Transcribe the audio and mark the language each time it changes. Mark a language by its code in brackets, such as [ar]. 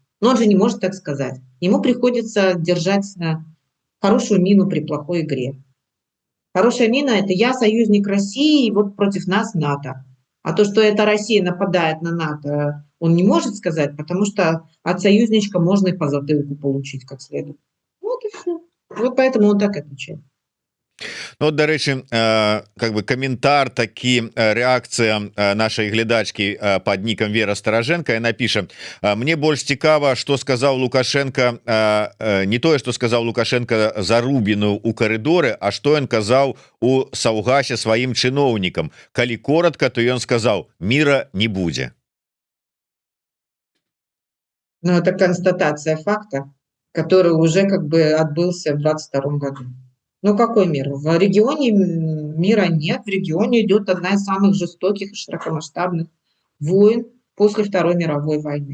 [ru] Но он же не может так сказать. Ему приходится держать хорошую мину при плохой игре. Хорошая мина – это я союзник России, и вот против нас НАТО. А то, что эта Россия нападает на НАТО, он не может сказать, потому что от союзничка можно и по затылку получить как следует. Вот и все. Вот поэтому он так отвечает. [be] Ну, вот, дарэчы, [ru] как бы [be] каментар такі рэакцыя нашай глядачкі под нікам Вера Стараженко, яна піша: мне больш цікава, што сказаў Лукашенко, не тое, што сказаў Лукашенко Зарубіну у карыдоры, а што ён казаў у Саўгасе сваім чыноўнікам. Калі [ru] коротко, [be] то ён сказаў: мира не будзе. [ru] Но это констатация факта, который уже как бы отбылся в 2022 году. Ну какой мир? В регионе мира нет, в регионе идет одна из самых жестоких и широкомасштабных войн после Второй мировой войны.